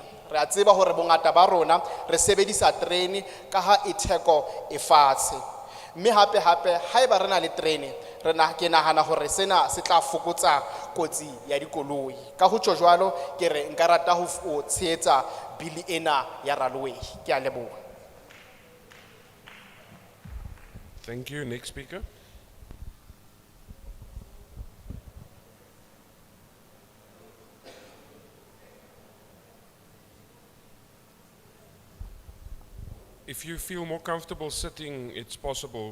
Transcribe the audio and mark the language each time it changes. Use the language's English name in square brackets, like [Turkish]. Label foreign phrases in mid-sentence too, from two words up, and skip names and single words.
[Southern Sotho] Re a tseba hore bongata ba rona re sebedisa terene ka ha e theko e fatshe. Mme hape ha eba re na le terene, ke nahana hore sena se tla fokotsa kotsi ya dikoloi. Ka ho tjho jwalo, ke re nka rata ho tshehetsa bili ena ya railway. Ke a leboha. [English] Thank you. Next speaker. If you feel more comfortable sitting, it's possible.